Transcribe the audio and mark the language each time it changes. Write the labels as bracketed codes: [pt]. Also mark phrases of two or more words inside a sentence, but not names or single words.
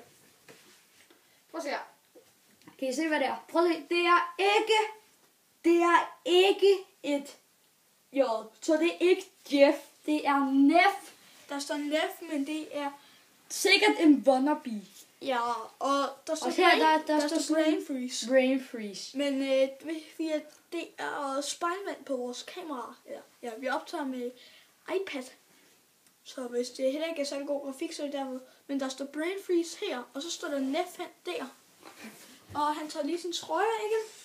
[da] Prøv at se her. Kan I se, hvad det er? Prøv at se. Det er ikke et J. Så det er ikke Jeff. Det er Nef. Der står Nef, men det er... Sikkert en wannabe. Ja, og der står, der [en] står brain freeze. Brain freeze. [da] Men det er spejlvand på vores kamera. Ja, vi optager med iPad. Så hvis det heller ikke er så god grafik, så er det derved. Men der står [en] brain freeze [da] her, og så står der Nef der. Og han tager lige sin trøje af igen.